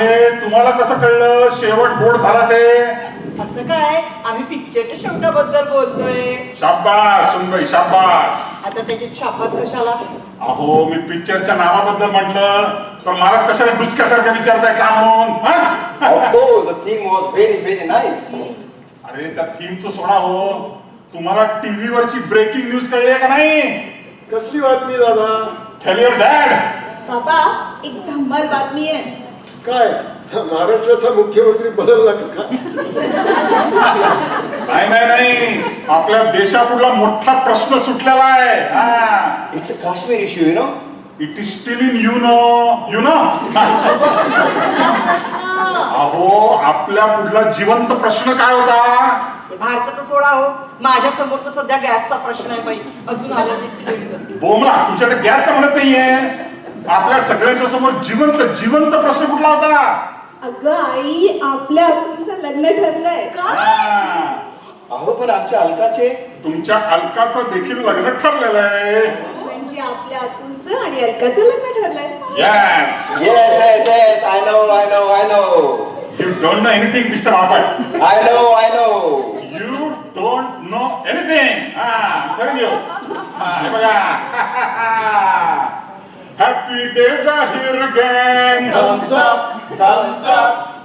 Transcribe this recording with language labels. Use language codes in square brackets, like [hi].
[mr] अरे तुम्हाला कसं कळलं शेवट गोड झाला ते? असं काय, आम्ही पिक्चरच्या शेवटाबद्दल बोलतोय. शाबास सुनबाई शाबास. आता त्याची शाबास कशाला? अहो मी पिक्चरच्या नावाबद्दल म्हटलं तर मलाच कशाला डुचक्यासारखं विचारताय का म्हणून? हा? [en] Of course, the theme was very, very nice. [mr] अरे त्या थीमचं सोडा हो. तुम्हाला टीव्ही वरची ब्रेकिंग न्यूज कळली आहे का नाही? कसली बातमी दादा? [en] Tell your dad. [mr] बाबा एक धम्माल बातमी आहे. काय महाराष्ट्राचा मुख्यमंत्री बदलला का? नाही आपल्या देशापुढला मोठा प्रश्न सुटलेला आहे. हा. [en] It's a Kashmir issue, you know. It is still in you know. [mr] अहो आपल्या पुढला जिवंत प्रश्न काय होता? भारताचा सोडा हो, माझ्या समोर तर सध्या गॅसचा प्रश्न आहे बाई. अजून आला नाही सिलेंडर. बोमला तुमच्याकडे गॅस म्हणत नाहीये. आपल्या सगळ्यांच्या समोर जिवंत प्रश्न कुठला होता? अगं आई, आपल्या अतुलचं लग्न ठरलंय. हा. अहो पण आमच्या अलकाचे तुमच्या अलकाचं देखील लग्न ठरलेलं आहे. म्हणजे आपल्या अतुलचं आणि अलकाचं लग्न ठरलंय. [en] Yes. yes, I know. You don't know anything, Mr. Moffat. I know. You don't know anything. I'm telling you. [mr] हे बघा. [en] Happy days are here again. Thumbs up.